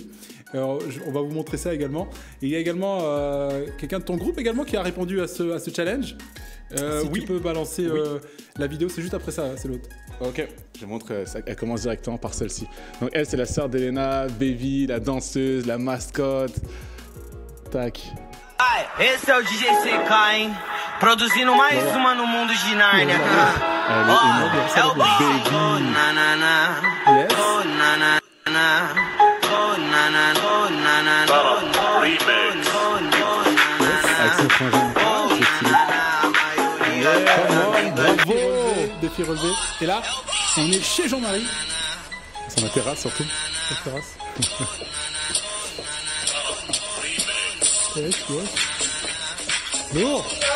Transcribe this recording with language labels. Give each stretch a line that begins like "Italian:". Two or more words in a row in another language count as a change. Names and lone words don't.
French: On va vous montrer ça également. Et il y a également quelqu'un de ton groupe également qui a répondu à ce challenge. Si tu peux balancer la vidéo, c'est juste après ça, c'est l'autre. Ok, je montre, elle commence directement par celle-ci. Donc elle, c'est la sœur d'Elena, Baby, la danseuse, la mascotte. Tac.
Portuguese: Esse é o DJ CK, hein? Produzindo mais uma no mundo de Narnia. É o Baby. Oh, nanana. Oh, nanana. Oh, nanana. Oh, nanana.
French: Avec son frangin. Bravo! Défi relevé. Et là, on est chez Jean-Marie. Sur la terrasse surtout. La terrasse. Lourd!